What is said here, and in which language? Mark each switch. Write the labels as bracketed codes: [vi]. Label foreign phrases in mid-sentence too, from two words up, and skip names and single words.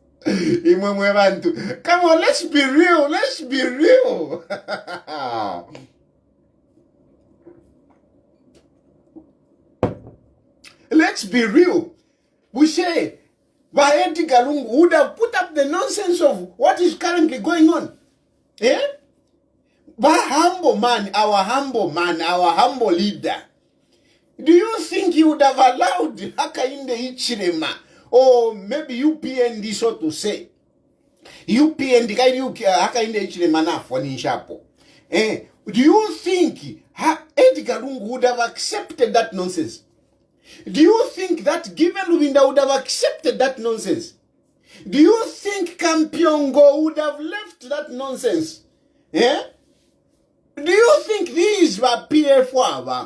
[bem] Imwe bantu. [en] Come on, let's be real. Let's be real. Let's be real. We say, Edgar Lungu would have put up the nonsense of what is currently going on. Eh? Our humble man, our humble leader. Do you think he would have allowed Hakainde Hichilema, or maybe UPND, so to say? UPND, Hakainde Hichilema [bem] na fwani shapo. [en] Eh? Do you think Edgar Lungu would have accepted that nonsense? Do you think that given Lubinda would have accepted that nonsense? Do you think Kampiongo would have left that nonsense? Yeah? Do you think these were PF1?